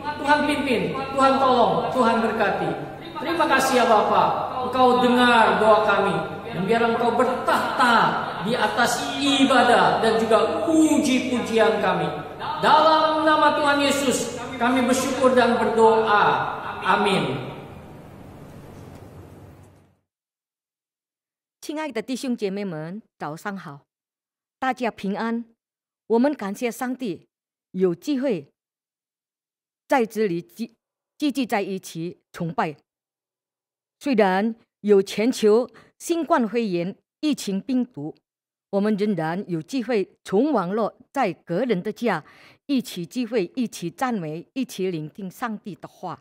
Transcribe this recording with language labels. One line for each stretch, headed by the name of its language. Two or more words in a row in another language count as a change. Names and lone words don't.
Indonesian: Tuhan pimpin, Tuhan tolong, Tuhan berkati. Terima kasih ya Bapa, Engkau dengar doa kami, dan biar Engkau bertahta di atas ibadah dan juga puji-pujian kami. Dalam nama Tuhan Yesus kami bersyukur dan berdoa. Amin.
Chinese: 亲爱的弟兄姐妹们，早上好，大家平安。我们感谢上帝，有机会在这里聚集在一起崇拜。虽然有全球新冠肺炎疫情病毒，我们仍然有机会从网络在个人的家一起聚会，一起赞美，一起聆听上帝的话。